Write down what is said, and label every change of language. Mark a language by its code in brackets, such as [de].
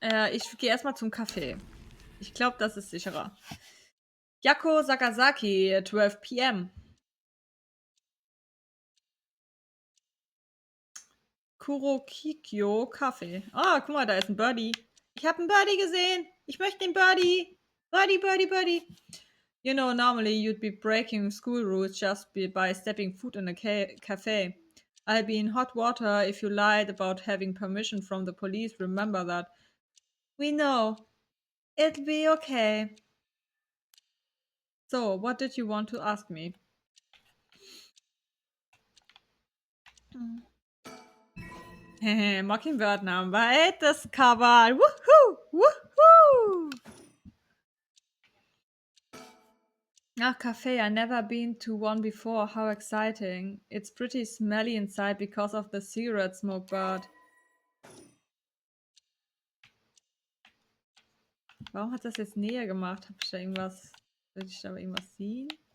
[de] Ich gehe erstmal zum Kaffee. Ich glaube, das ist sicherer. [en] Yakko Sakazaki, 12 p.m. [de] Kurokikyo Kaffee. Ah, guck mal, da ist ein Birdie. Ich habe einen Birdie gesehen. Ich möchte den Birdie. Birdie, Birdie, Birdie. [en] You know, normally you'd be breaking school rules just by stepping foot in a cafe. I'll be in hot water if you lied about having permission from the police. Remember that. We know. It'll be okay. So, what did you want to ask me? [de] Mockingbird-Namen. Weites Cover. Woohoo! Woohoo! [en] Ah, cafe. I've never been to one before. How exciting. It's pretty smelly inside because of the cigarette smoke, but... [de] Warum hat das jetzt näher gemacht? Hab ich da irgendwas... Will ich da irgendwas sehen?